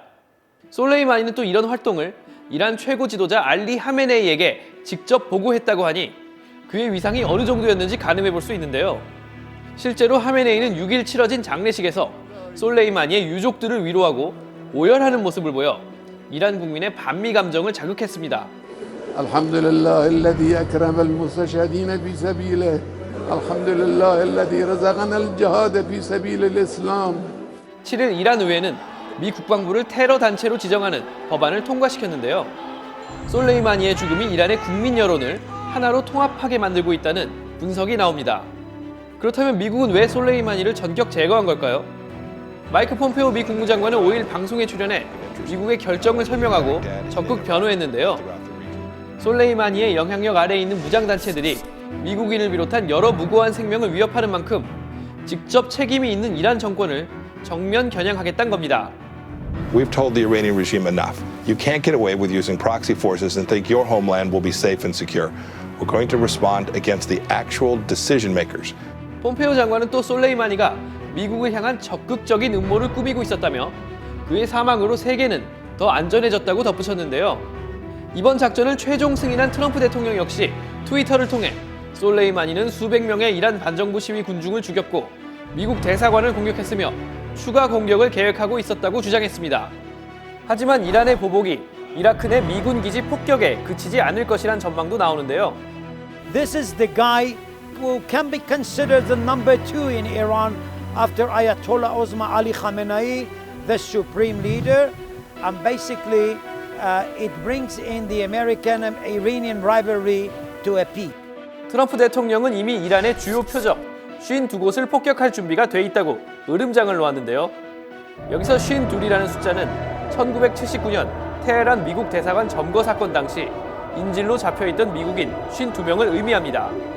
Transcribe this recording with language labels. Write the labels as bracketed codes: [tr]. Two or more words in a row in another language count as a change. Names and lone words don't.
[ko] 솔레이마니는 또 이런 활동을 이란 최고 지도자 알리 하메네이에게 직접 보고했다고 하니 그의 위상이 어느 정도였는지 가늠해 볼 수 있는데요. 실제로 하메네이는 6일 치러진 장례식에서 솔레이마니의 유족들을 위로하고 오열하는 모습을 보여 이란 국민의 반미 감정을 자극했습니다. [ar] الحمدلله الذي أكرم المستشهدين في سبيله الحمد لله الذي رزقنا الجهاد في سبيل الإسلام. [ko] 7일 이란 의회는 미 국방부를 테러 단체로 지정하는 법안을 통과시켰는데요. 솔레이마니의 죽음이 이란의 국민 여론을 하나로 통합하게 만들고 있다는 분석이 나옵니다. 그렇다면 미국은 왜 솔레이마니를 전격 제거한 걸까요? 마이크 폼페오 미 국무장관은 5일 방송에 출연해 미국의 결정을 설명하고 적극 변호했는데요. 솔레이마니의 영향력 아래에 있는 무장단체들이 미국인을 비롯한 여러 무고한 생명을 위협하는 만큼 직접 책임이 있는 이란 정권을 정면 겨냥하겠다는 겁니다. [en] We've told the Iranian regime enough. You can't get away with using proxy forces and think your homeland will be safe and secure. We're going to respond against the actual decision makers. [ko] 폼페오 장관은 또 솔레이마니가 미국을 향한 적극적인 음모를 꾸미고 있었다며 그의 사망으로 세계는 더 안전해졌다고 덧붙였는데요. 이번 작전을 최종 승인한 트럼프 대통령 역시 트위터를 통해 솔레이마니는 수백 명의 이란 반정부 시위 군중을 죽였고 미국 대사관을 공격했으며 추가 공격을 계획하고 있었다고 주장했습니다. 하지만 이란의 보복이 이라크 내 미군 기지 폭격에 그치지 않을 것이란 전망도 나오는데요. [en] This is the guy who can be considered the number 2 in Iran after Ayatollah Osman Ali Khamenei, the supreme leader, and basically it brings in the American-Iranian rivalry to a peak. [ko] 트럼프 대통령은 이미 이란의 주요 표적 52곳을 폭격할 준비가 돼 있다고 으름장을 놓았는데요. 여기서 52이라는 숫자는 1979년 테헤란 미국 대사관 점거 사건 당시 인질로 잡혀있던 미국인 52명을 의미합니다.